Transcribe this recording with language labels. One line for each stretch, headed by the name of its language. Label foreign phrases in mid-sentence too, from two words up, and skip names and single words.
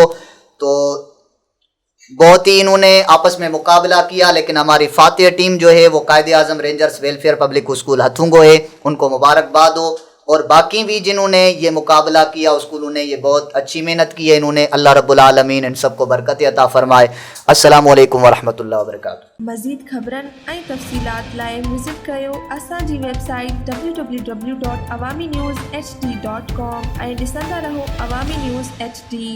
Urdu: تو بہت ہی انہوں نے آپس میں مقابلہ کیا، لیکن ہماری فاتح ٹیم جو ہے وہ قائد اعظم رینجرز ویلفیئر پبلک اسکول ہتھونگو ہے. ان کو مبارکباد ہو. اور باقی بھی جنہوں نے یہ مقابلہ کیا اسکولوں نے یہ بہت اچھی محنت کی ہے انہوں نے.
Arabic: اللہ رب العالمین
Urdu: ان سب کو برکت عطا فرمائے.
Arabic: السلام علیکم ورحمۃ اللہ وبرکاتہ.
Sindhi: مزید خبرن ऐं तफ़सीलात लाइ विज़िट कयो असांजी वेबसाइट www.awamiNewsHD.com ऐं ॾिसंदा रहो अवामी न्यूज़ HD.